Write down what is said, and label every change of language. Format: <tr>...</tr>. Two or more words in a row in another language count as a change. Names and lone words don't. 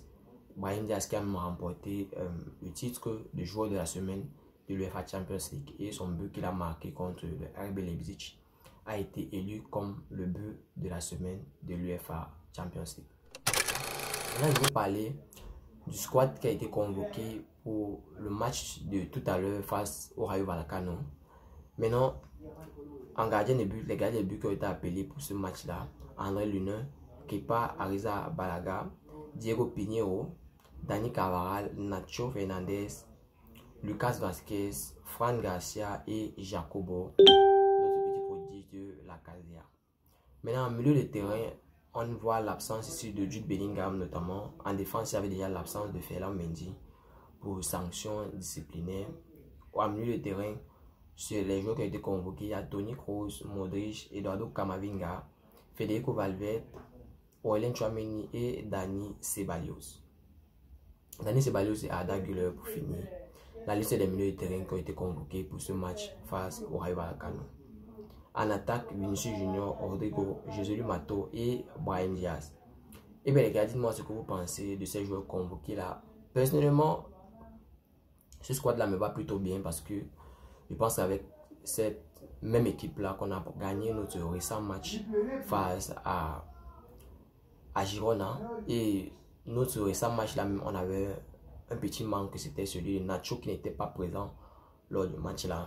<fr>Brahim Diaz qui a remporté le titre de joueur de la semaine de l'UEFA Champions League et son but qu'il a marqué contre le RB Leipzig a été élu comme le but de la semaine de l'UEFA Champions League. Maintenant, je vais parler du squad qui a été convoqué pour le match de tout à l'heure face au Rayo Vallecano. Maintenant, en gardien de but, les gardiens de but qui ont été appelés pour ce match-là, André Lunin, Kepa Arrizabalaga, Diego Pinheiro, Dani Carvajal, Nacho Fernandez, Lucas Vázquez, Fran Garcia et Jacobo, notre petit prodige de la Casia. Maintenant, en milieu de terrain, on voit l'absence ici de Jude Bellingham notamment. En défense, il y avait déjà l'absence de Ferland Mendy pour sanctions disciplinaires. En milieu de terrain, sur les joueurs qui ont été convoqués, il y a Toni Kroos, Modric, Eduardo Camavinga, Federico Valverde, Aurélien Tchouameni et Dani Ceballos. Dani Ceballos et Arda Güler pour finir la liste des milieux de terrain qui ont été convoqués pour ce match face au Rayo Vallecano. En attaque, Vinicius Junior, Rodrigo, Josélu Mato et Brahim Diaz. Et bien les gars, dites-moi ce que vous pensez de ces joueurs convoqués là. Personnellement, ce squad là me va plutôt bien parce que je pense qu'avec cette même équipe là qu'on a gagné notre récent match face à Girona, et notre récent match là, on avait un petit manque, c'était celui de Nacho qui n'était pas présent lors du match là.</fr>